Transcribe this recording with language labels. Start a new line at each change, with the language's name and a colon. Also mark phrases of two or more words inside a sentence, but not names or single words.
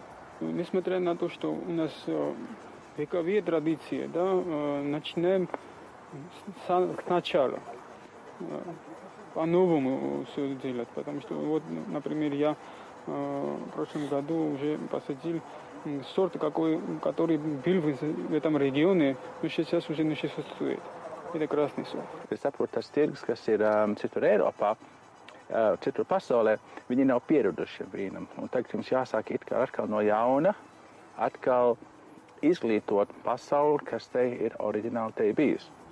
Russian: Несмотря на то, что у нас вековые традиции, да, начинаем сначала. По-новому все делать. Потому что, вот, например, я в прошлом году уже посадил сорт, который был в этом регионе, но сейчас уже не существует. Это красный сорт.
Latvian: Es saprotu, tas tirgus, kas ir citur Eiropā, citur pasaulē, viņi nav pieraduši šim vīnam. Un tagad jums jāsāk it kā atkal no jauna, atkal izglītot pasauli, kas te ir oriģināli te bijusi.